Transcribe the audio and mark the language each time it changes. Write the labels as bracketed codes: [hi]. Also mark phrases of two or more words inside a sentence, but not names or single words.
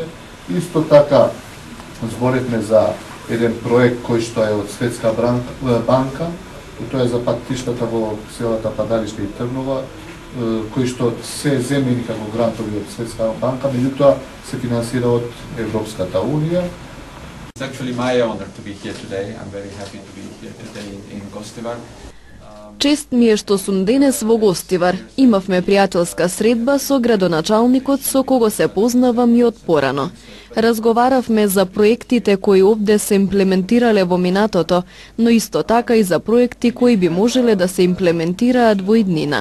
[mk] Исто така зборевме за еден проект кој што е од Светска банка, и тоа е за патиштата во селата Падалиште и Трнова, кои што се земени како грантови од Светска банка, меѓутоа се финансира од Европската Унија. [en] It's actually my honor to be here today. I'm very happy to be here today in Gostivar. [mk] Чест ми е што сум денес во Гостивар. Имавме пријателска средба со градоначалникот со кого се познавам и од порано. Разговаравме за проектите кои овде се имплементирале во минатото, но исто така и за проекти кои би можеле да се имплементираат во иднина.